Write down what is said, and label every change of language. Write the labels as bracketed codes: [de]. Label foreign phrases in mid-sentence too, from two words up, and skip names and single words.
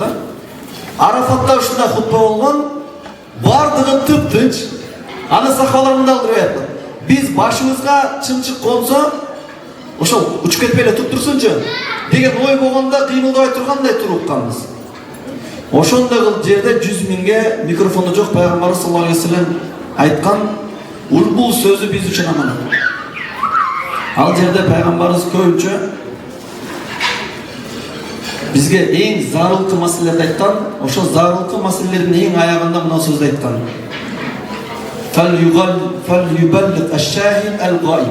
[ky] Арафатта ушундай хутба болгон, бардыгы тып-тынч. Аны сахабалар мындай кылып айткан. Биз башыбызга чымчык консо, ошол учуп кетпей эле туруп турсунчу деген ой болгондо кыймылдабай тургандай туруп укканбыз. Ошондой кылып жерде 100.000ге микрофону жок пайгамбарыбыз [ar] صلى الله عليه وسلم [ky] айткан бул сөзү биз үчүн аманат. Ал жерде пайгамбарыбыз көбүнчө бизге эң зарылкы маселелерди айткан. Ошол зарылкы маселелердин эң аягында мына сөздү айткан. [ar] فليبلغ الشاهد الغائب.